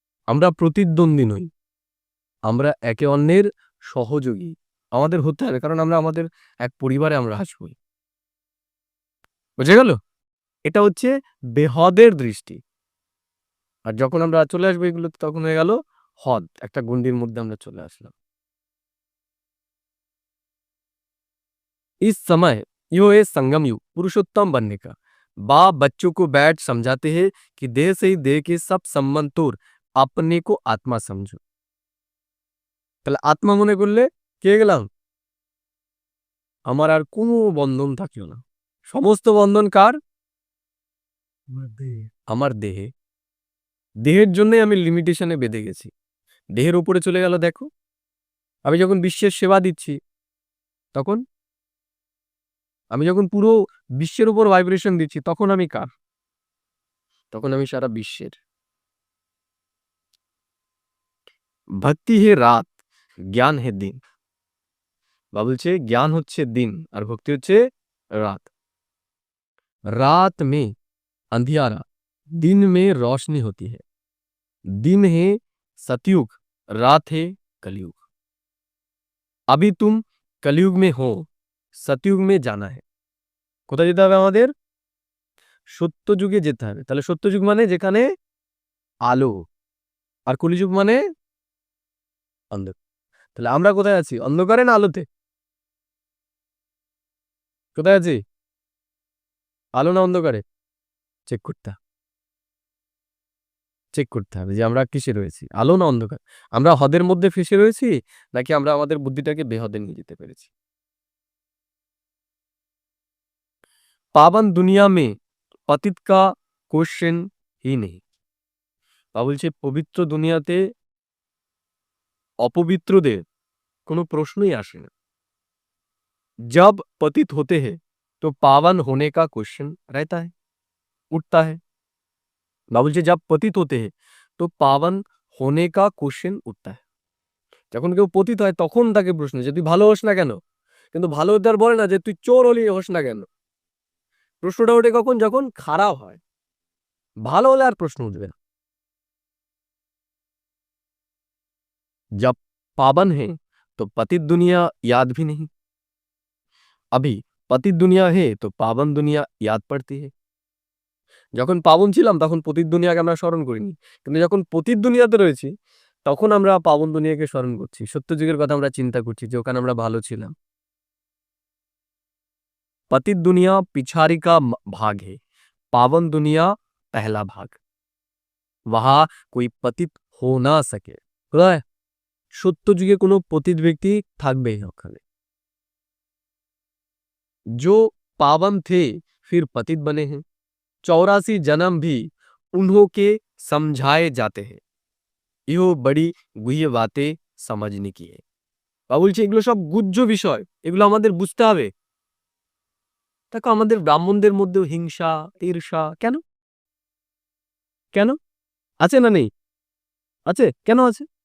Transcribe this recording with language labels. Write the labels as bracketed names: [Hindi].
[Bangla] আমরা প্রতিদ্বন্দ্বী নই, আমরা একে অন্যের সহযোগী আমাদের হতে হবে। কারণ আমরা আমাদের এক পরিবারে আমরা আসবই। বুঝে গেল? এটা হচ্ছে বেহদের দৃষ্টি। আর যখন আমরা চলে আসবো এগুলোতে তখন হয়ে গেল হদ, একটা গণ্ডির মধ্যে আমরা চলে আসলাম। [Hindi] इस समय यो है संगम युग, पुरुषोत्तम बनने का। बाप बच्चों को बैठ समझाते हैं कि देह से ही देह के सब संबंध तोड़ अपने को आत्मा समझो। [Bangla] তাহলে আত্মা মনে করলে কে গেলাম? আমার আর কোনো বন্ধন থাকিও না। সমস্ত বন্ধন কার? আমার দেহে। দেহের জন্যই আমি লিমিটেশনে বেঁধে গেছি। দেহের উপরে চলে গেল দেখো। আমি যখন বিশ্বের সেবা দিচ্ছি তখন, আমি যখন পুরো বিশ্বের উপর ভাইব্রেশন দিচ্ছি তখন আমি কার? তখন আমি সারা বিশ্বের। [Hindi] ভক্তি হে রাত, জ্ঞান হে দিন। [Bangla] বা বলছে জ্ঞান হচ্ছে দিন আর ভক্তি হচ্ছে রাত। [Hindi] रात में अंधियारा, दिन में रोशनी होती है। दिन है सतयुग, रात है कलयुग। अभी तुम कलयुग में हो, सतयुग में जाना है। [Bangla] কোথায় যেতে হবে আমাদের? সত্য যুগে যেতে হবে। তাহলে সত্য যুগ মানে যেখানে আলো, আর কলিযুগ মানে অন্ধকার। তাহলে আমরা কোথায় আছি? অন্ধকারে না আলোতে? কোথায় আছি? আলো না অন্ধকারে? চেক করতে হবে। চেক করতে হবে যে আমরা কিসে রয়েছি, আলো না অন্ধকার। আমরা হদের মধ্যে ফেঁসে রয়েছি নাকি আমরা আমাদের বুদ্ধিটাকে বেহদে নিয়ে যেতে পেরেছি। [Hindi] পাবন দুনিয়া মে পতিত কা কোশ্চেন হি নেই। [Bangla] বা বলছে পবিত্র দুনিয়াতে অপবিত্রদের কোনো প্রশ্নই আসে না। [Hindi] जब पतित होते हैं तो पावन होने का क्वेश्चन रहता है, उठता है। [Bangla] বা বলছে [Hindi] जब पतित होते हैं तो पावन होने का क्वेश्चन उठता है। [Bangla] যখন কেউ পতিত হয় তখন তাকে প্রশ্ন যে তুই ভালো হোস না কেন, কিন্তু ভালো হতে আর বলে না যে তুই চোর হলি হোস না কেন। প্রশ্নটা ওঠে কখন? যখন খারাপ হয়। ভালো হলে আর প্রশ্ন উঠবে না। [Hindi] जब पावन है तो पतित दुनिया याद भी नहीं। अभी पतित दुनिया है तो पावन दुनिया याद पड़ती है। [Bangla] যখন পাবন ছিলাম তখন পতিত দুনিয়াকে আমরা স্মরণ করিনি, কিন্তু যখন পতিত দুনিয়াতে রয়েছি তখন আমরা পাবন দুনিয়াকে স্মরণ করছি। সত্যযুগের কথা আমরা চিন্তা করছি যে ওখানে আমরা ভালো ছিলাম। [Hindi] पतित दुनिया पिछाड़ी का भाग है, पावन दुनिया पहला भाग। वहां कोई पतित हो ना सके। কোথায়? [Bangla] সত্য যুগে কোনো পতিত ব্যক্তি থাকবেই না ওখানে। [Hindi] जो पावन थे फिर पतित बने हैं, 84 जन्म भी उन्हों के समझाए जाते हैं। ইহো বড়ি গুহ্য বাতে समझने की है। [Bangla] বা বলছে এগুলো সব গুহ্য বিষয়, এগুলো আমাদের বুঝতে হবে। দেখো আমাদের ব্রাহ্মণদের মধ্যেও হিংসা, ঈর্ষা কেন? কেন আছে না নেই? আছে। কেন আছে?